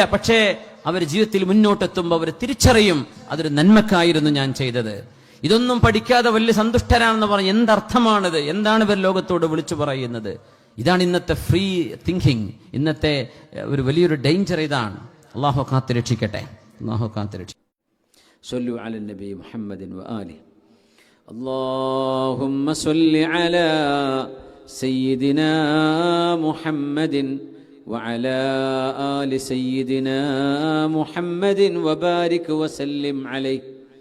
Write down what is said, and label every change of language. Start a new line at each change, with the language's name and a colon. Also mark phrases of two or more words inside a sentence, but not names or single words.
Malayalam: പക്ഷേ അവർ ജീവിതത്തിൽ മുന്നോട്ടെത്തുമ്പോൾ അവർ തിരിച്ചറിയും, അതൊരു നന്മക്കായിരുന്നു ഞാൻ ചെയ്തത്. ഇതൊന്നും പഠിക്കാതെ വലിയ സന്തുഷ്ടരാണെന്ന് പറഞ്ഞ് എന്തർത്ഥമാണിത്? എന്താണ് ഇവർ ലോകത്തോട് വിളിച്ചു പറയുന്നത്? ഇതാണ് ഇന്നത്തെ
English: free thinking,
Malayalam: ഇന്നത്തെ ഒരു വലിയൊരു ഡേഞ്ചർ. ഇതാണ്. അള്ളാഹു കാത്തുരക്ഷിക്കട്ടെ. അള്ളാഹു കാത്തുരക്ഷിക്കട്ടെ.
Arabic: صلوا على النبي محمد وآله. اللهم صل على سيدنا محمد وعلى آل سيدنا محمد وبارك وسلم عليه.